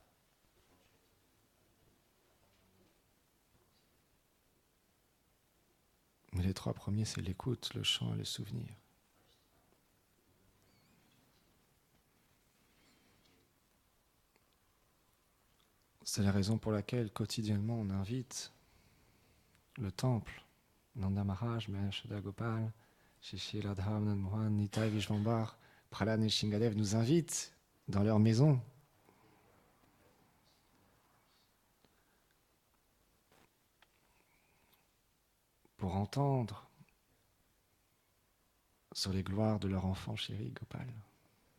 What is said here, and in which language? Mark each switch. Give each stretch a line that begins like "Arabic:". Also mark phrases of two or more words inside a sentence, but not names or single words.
French: Mais les trois premiers, c'est l'écoute, le chant et le souvenir. C'est la raison pour laquelle quotidiennement on invite le temple, Nanda Maharaj, Maheshwara Gopal, Shri Radharamanan Mohan, Nitai Vishvambar, Prahlad et Shingadev nous invitent dans leur maison pour entendre sur les gloires de leur enfant chéri Gopal.